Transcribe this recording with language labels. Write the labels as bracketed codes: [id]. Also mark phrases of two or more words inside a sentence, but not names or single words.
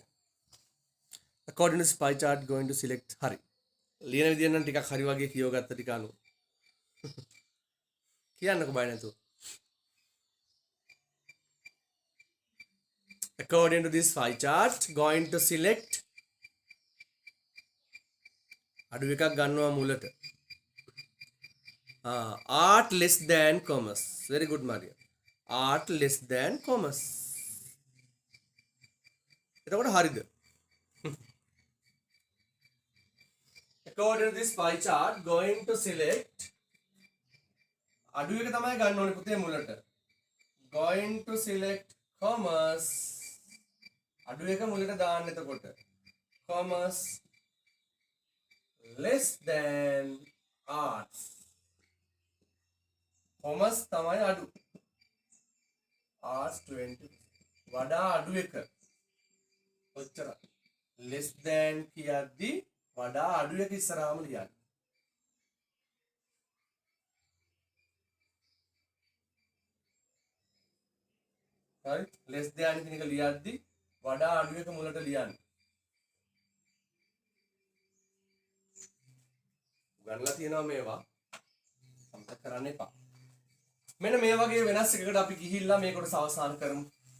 [en] According to this pie chart, going to select [si] හරි. ලියන විදිය නම් ටිකක් හරි වගේ කියව ගත්ත ටික අනුව. කියන්නකෝ බය නැතුව. [en] According to this pie chart, going to select [si] අඩු එකක් ගන්නවා මුලට. [en] art less than commerce. Very good, Maria. art less than commerce. [si] එතකොට හරිද? [en] According to this pie chart, going to select [si] අඩු එක තමයි ගන්න ඕනේ පුතේ මුලට. [en] going to select commerce. [si] අඩු එක මුලට දාන්න එතකොට. [en] commerce less than arts. [si] commerce තමයි අඩු. arts 20 වඩා අඩු එක. ඔච්චර. [en] less than [si] කියද්දි වඩා අඩු එක ඉස්සරහාම ලියන්න. හරි [en] less than [si] කියන එක ලියද්දි වඩා අඩු එක මුලට ලියන්න. ගන්නලා තියෙනවා මේවා. සම්පූර්ණ කරන්න එපා. මෙන්න මේ වගේ වෙනස් එකකට අපි ගිහිල්ලා මේ කොටස අවසන් කරමු.